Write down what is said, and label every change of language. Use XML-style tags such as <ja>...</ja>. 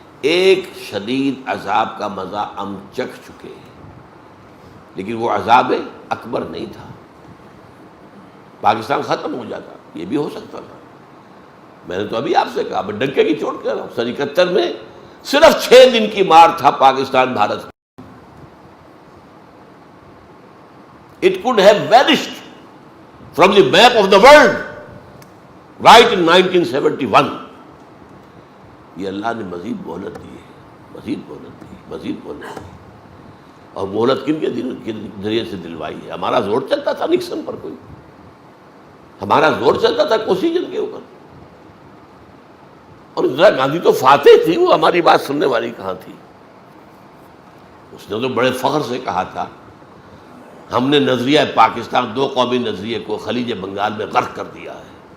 <ur>ایک شدید عذاب کا مزہ ہم چکھ چکے ہیں، لیکن وہ عذاب اکبر نہیں تھا. پاکستان ختم ہو جاتا، یہ بھی ہو سکتا تھا. میں نے تو ابھی آپ سے کہا، میں ڈنکے کی چوٹ کر رہا ہوں، 71 میں صرف 6 دن کی مار تھا Pakistan Bharat.</ur> <en>It could have vanished from the map of the world right in 1971.</en> <ur>یہ اللہ نے مزید مہلت دی ہے، مزید مہلت دی، مزید مہلت دی. اور مہلت کن کے ذریعے سے دلوائی ہے؟ ہمارا زور چلتا تھا نکسن پر، کوئی ہمارا زور چلتا تھا کوسیجن کے اوپر، اور اندرا گاندھی تو فاتح تھی، وہ ہماری بات سننے والی کہاں تھی؟ اس نے تو بڑے فخر سے کہا تھا ہم نے نظریہ پاکستان، 2 قومی نظریے کو خلیج بنگال میں غرق کر دیا ہے.</ur>